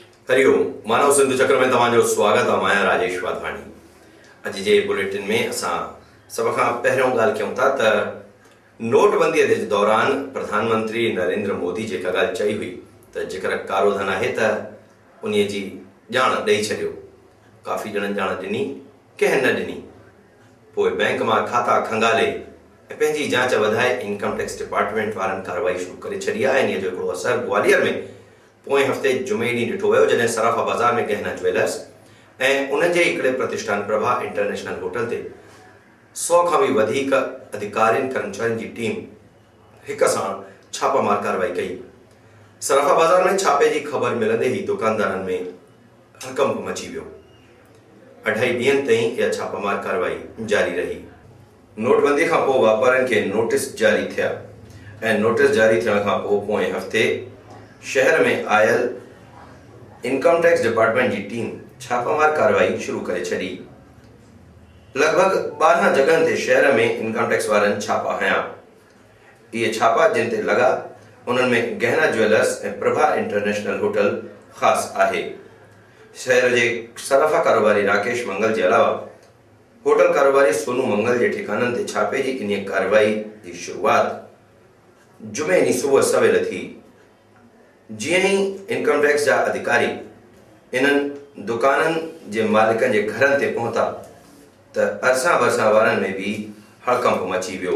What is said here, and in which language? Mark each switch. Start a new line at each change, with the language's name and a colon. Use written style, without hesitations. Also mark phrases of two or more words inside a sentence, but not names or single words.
Sindhi: हरिओम। मानव सिंधु चक्र में तव्हांजो स्वागत आहे। मां राजेश वाधवानी। अॼु जे बुलेटिन में असां सभ खां पहिरियों ॻाल्हि कयूं था त नोटबंदीअ जे दौरान प्रधानमंत्री नरेंद्र मोदी जेका ॻाल्हि चई हुई त जेकर कारो धन आहे त उन जी ॼाण ॾेई छॾियो। काफ़ी ॼणनि ॼाण ॾिनी, कंहिं न ॾिनी। पोइ बैंक मां खाता खंगाले ऐं पंहिंजी जांच वधाए
English: Income Tax Department
Sindhi: वारनि कार्रवाई शुरू करे छॾी आहे। इन जो हिकिड़ो असरु ग्वालियर में पोएं हफ़्ते जुमे ॾींहुं ॾिठो वियो, जॾहिं सराफा बाज़ार में गहना ज्वेलर्स ऐं उनजे हिकिड़े प्रतिष्ठान प्रभा इंटरनेशनल होटल ते 100 खां बि वधीक अधिकारियुनि कर्मचारियुनि जी टीम हिक साण छापामार कार्रवाई कई। सराफा बाज़ार में छापे जी ख़बर मिलंदे ई दुकानदारनि में हड़कंप मची वियो। 2 ॾींहंनि ताईं इहा छापामार कार्रवाई जारी रही। नोटबंदी खां पोइ वापारियुनि खे नोटिस जारी थिया ऐं नोटिस जारी थियण खां पोइ पोएं हफ़्ते शहर में आयल
English: Income Tax Department
Sindhi: जी टीम छापामार कार्रवाई शुरू करे छॾी। लॻभॻि 12 जगहनि ते शहर में
English: Income Tax
Sindhi: वारनि छापा हया। इहे छापा जिन ते लॻा उन्हनि में गहना ज्वेलर्स ऐं प्रभा इंटरनेशनल होटल ख़ासि आहे। शहर जे सराफा कारोबारी राकेश मंगल जे अलावा होटल कारोबारी सोनू मंगल जे ठिकाननि ते छापे जी इन कार्रवाई जी शुरूआत जुमे ॾींहुं सुबुह सवेल थी। जीअं ई
English: Income Tax
Sindhi: जा अधिकारी इन्हनि दुकाननि जे मालिकनि जे घरनि ते पहुता त अरसा भरसा वारनि में बि हड़कंप मची वियो।